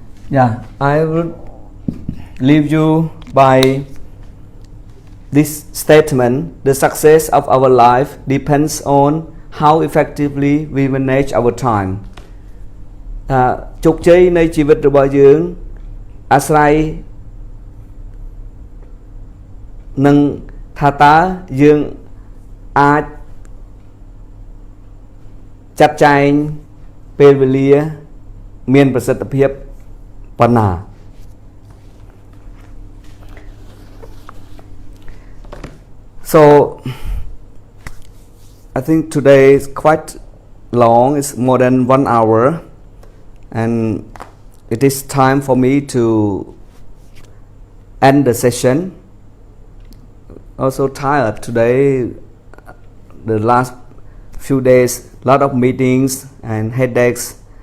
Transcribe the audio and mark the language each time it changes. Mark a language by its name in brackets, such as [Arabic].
[English] Yeah, I will leave you by this statement. The success of our life depends on how effectively we manage our time. [Khmer] ជោគជ័យនៃជីវិតរបស់យើងអាស្រ័យនឹងថាតើយើងអាចចាត់ចែងពេលវេលាមានប្រសិទ្ធភាពប៉ុណ្ណា [English] So I think today is quite long. It's more than 1 hour, and it is time for me to end the session. Also tired today. The last few days, lot of meetings and headaches.